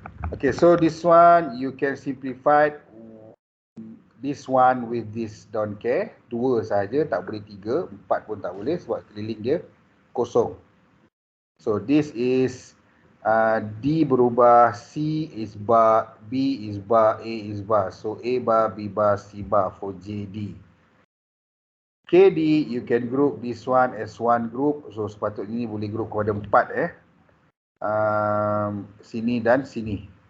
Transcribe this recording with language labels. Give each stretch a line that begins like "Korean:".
English: Okay, so this one you can simplify this one with this don't care.
Malay: 2 saja, tak boleh 3, 4 pun tak boleh sebab keliling dia kosong.
English: So this is D berubah, C is bar, B is bar, A is bar. So A bar, B bar, C bar for JD. KD, you can group this one as one group.
Malay: So sepatutnya ni boleh group kepada 4 sini dan sini.